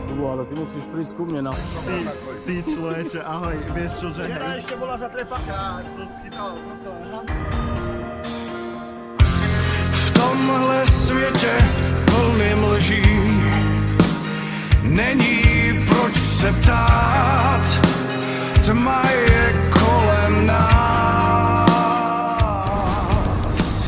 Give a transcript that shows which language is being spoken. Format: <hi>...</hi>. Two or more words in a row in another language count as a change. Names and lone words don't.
<sk>ale ty musíš prísť ku mne na... Ty človeče, ahoj, vieš čo, že hej? ešte bola zatrepaná. To schytalo, to sa...</sk> <cs>V tomhle světě plným lží není proč se ptát, tma je kolem nás.</cs>